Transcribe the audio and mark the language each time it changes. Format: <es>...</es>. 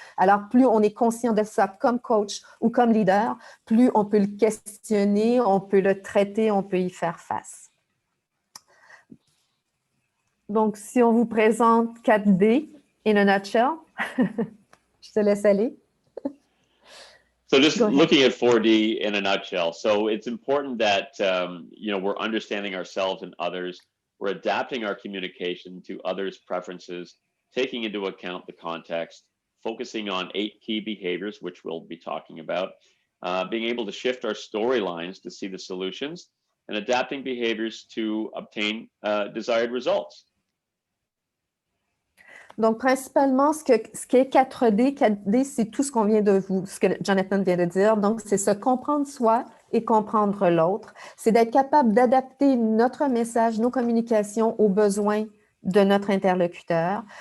<fr>Alors, plus on est conscient de ça comme coach ou comme leader, plus on peut le questionner, on peut le traiter, on peut y faire face. Donc, si on vous présente 4D</fr> <en>in a nutshell,</en> <fr>je te laisse aller.</fr> <en>So just looking at 4D in a nutshell. So it's important that we're understanding ourselves and others. We're adapting our communication to others' preferences, taking into account the context, focusing on 8 key behaviors, which we'll be talking about, being able to shift our storylines to see the solutions, and adapting behaviors to obtain desired results.</en> <fr>Donc, principalement, ce qui est 4D, 4D, c'est tout ce qu'on vient de ce que Jonathan vient de dire. Donc, c'est se comprendre soi et comprendre l'autre. C'est d'être capable d'adapter notre message, nos communications aux besoins de notre interlocuteur.</fr>